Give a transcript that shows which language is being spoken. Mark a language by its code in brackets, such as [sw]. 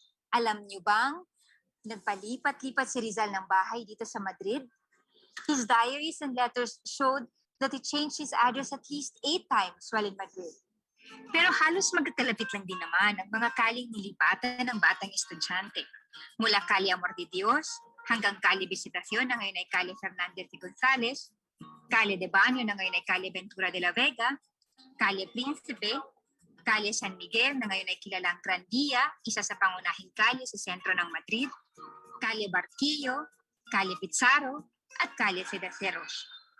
[tl] Alam niyo bang, nagpalipat-lipat si Rizal ng bahay dito sa Madrid? [en] His diaries and letters showed that he changed his address at least 8 times while in Madrid. [tl] Pero halos magkalapit lang din naman ang mga kaling nilipatan ng batang estudyante. Mula Calle Amor de Dios hanggang Calle Visitación na ngayon ay Calle Fernandez de Gonzales, Calle de Baño na ngayon ay Calle Ventura de la Vega, Calle Príncipe, Calle San Miguel na ngayon ay kilalang Gran Via, isa sa pangunahing kalye sa sentro ng Madrid, Calle Barquillo, Calle Pizarro, at Calle Cedaceros.